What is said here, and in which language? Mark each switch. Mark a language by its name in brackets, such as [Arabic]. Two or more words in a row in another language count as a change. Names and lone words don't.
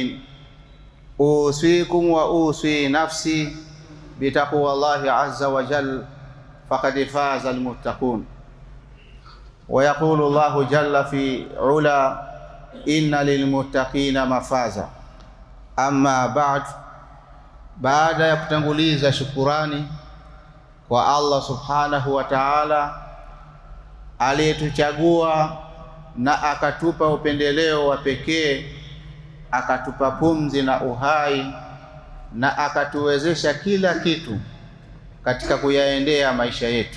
[Arabic] أوصيكم وأوصي نفسي بتقوى الله عز وجل فقد فاز المتقون. ويقول الله جل في علا: إن للمتقين مفازا. [Swahili] Amma baada ya kutanguliza shukurani kwa Allah [Arabic] سبحانه وتعالى [Swahili] aliyetuchagua na akatupa upendeleo wa pekee, akatupa pumzi na uhai na akatuwezesha kila kitu katika kuyaendea maisha yetu.